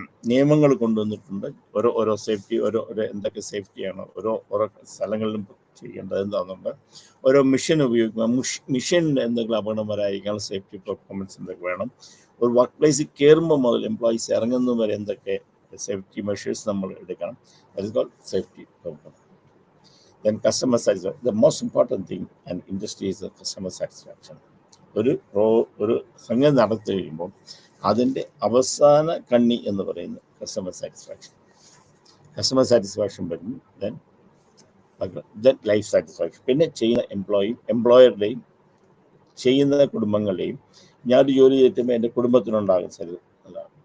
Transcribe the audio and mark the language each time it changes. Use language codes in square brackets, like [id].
[ml] നിയമങ്ങൾ കൊണ്ടുവന്നിട്ടുണ്ട്. ഓരോ സേഫ്റ്റി ഓരോ എന്തൊക്കെ സേഫ്റ്റിയാണ് ഓരോ സ്ഥലങ്ങളിലും ചെയ്യേണ്ടത് എന്താണെന്നുണ്ട്. ഓരോ മിഷൻ ഉപയോഗിക്കുക, മിഷൻ എന്തെങ്കിലും അപകടം വരാതിരിക്കാനുള്ള സേഫ്റ്റി പെർഫോമൻസ് എന്തൊക്കെ വേണം. ഒരു വർക്ക് പ്ലേസിൽ കയറുമ്പോൾ മുതൽ എംപ്ലോയീസ് ഇറങ്ങുന്നത് വരെ എന്തൊക്കെ സേഫ്റ്റി മെഷേഴ്സ് നമ്മൾ എടുക്കണം. [en] That is called safety performance. Then customer satisfaction, the most important thing in industry is the customer satisfaction. [ml] ഒരു സംഗതി നടത്തി കഴിയുമ്പോൾ അതിൻ്റെ അവസാന കണ്ണി എന്ന് പറയുന്നത് കസ്റ്റമർ സാറ്റിസ്ഫാക്ഷൻ വരുന്നു. [en] Then life satisfaction. [ml] പിന്നെ ചെയ്യുന്ന എംപ്ലോയറുടെയും ചെയ്യുന്ന കുടുംബങ്ങളുടെയും ഞാനൊരു ജോലി ചെയ്തിട്ടുമ്പോൾ എൻ്റെ കുടുംബത്തിനുണ്ടാകും അതാണ്.